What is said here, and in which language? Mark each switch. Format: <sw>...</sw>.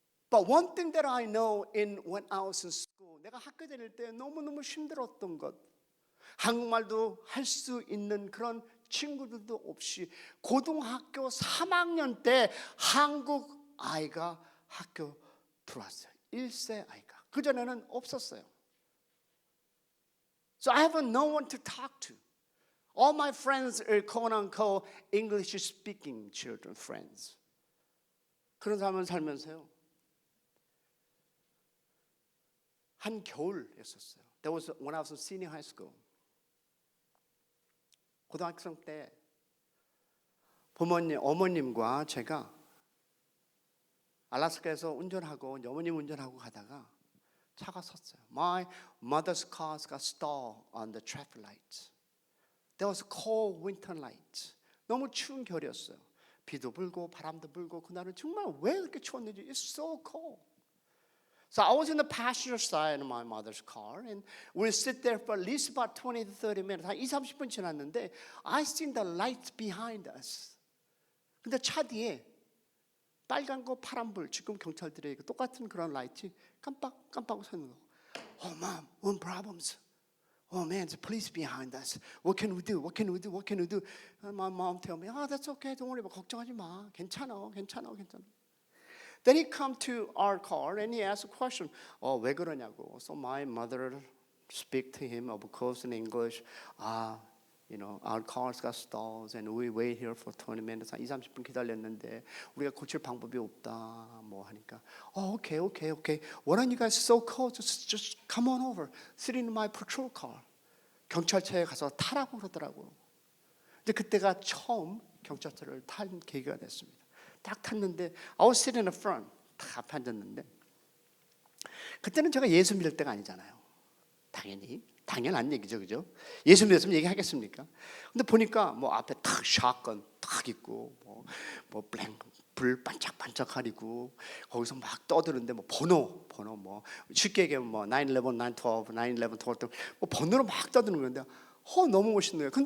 <en>But one thing that I know when I was in school,</en> <ko>내가 학교 다닐 때 너무너무 힘들었던 것, 한국말도 할 수 있는 그런 친구들도 없이 고등학교 3학년 때 한국 아이가 학교 들어왔어요. 1세 아이가. 그전에는 없었어요.</ko> <en>So I have no one to talk to. All my friends are quote unquote English speaking children friends.</en> <ko>그런 삶을 살면서요. 한 겨울이었어요.</ko> <en>That was when I was in senior high school.</en> <ko>고등학생 때 어머님과 제가 알래스카에서 운전하고 어머님 운전하고 가다가 차가 섰어요.</ko> <en>My mother's car got stalled on the traffic lights. There was cold winter night.</en> <ko>너무 추운 겨울이었어요. 비도 불고 바람도 불고 그날은 정말 왜 그렇게 추웠는지</ko> <en>It's so cold. So I was in the passenger side of my mother's car and we sit there for at least about 20 to 30 minutes.</en> <ko>한 20-30분 지났는데</ko> <en>I seen the lights behind us.</en> <ko>근데 차 뒤에 빨간거 파란불 지금 경찰들의 똑같은 그런 라이트 깜빡깜빡 서 있는 거.</ko> <en>Oh mom, what problems? Oh man, the police behind us. What can we do? What can we do? What can we do? And my mom tell me, that's okay. Don't worry about</en> <ko>걱정하지 마. 괜찮아.</ko> <en>Then he come to our car and he asked a question.</en> <ko>왜 그러냐고.</ko> <en>So my mother speak to him, of course, in English. Our cars got stalled and we wait here for 20 minutes.</en> <ko>한 20-30분 기다렸는데 우리가 고칠 방법이 없다. 뭐 하니까. Okay.</ko> <en>Why don't you guys so cold? Just come on over. Sit in my patrol car.</en> <ko>경찰차에 가서 타라고 그러더라고요. 근데 그때가 처음 경찰차를 탄 계기가 됐습니다. 딱 탔는데</ko> <en>I was sitting in the front.</en> <ko>딱 앞에 앉았는데 그때는 제가 예수 믿을 때가 아니잖아요. 당연한 얘기죠, 그죠? 예수 믿었으면 얘기하겠습니까? 근데 보니까 뭐 앞에 탁 샷건 탁 있고 뭐 불 반짝반짝 가리고 거기서 막 떠드는데 뭐 번호 뭐 쉽게 얘기하면 뭐 911, 912, 911, 12 뭐 번호로 막 떠드는 건데 너무 멋있는 거예요.</ko>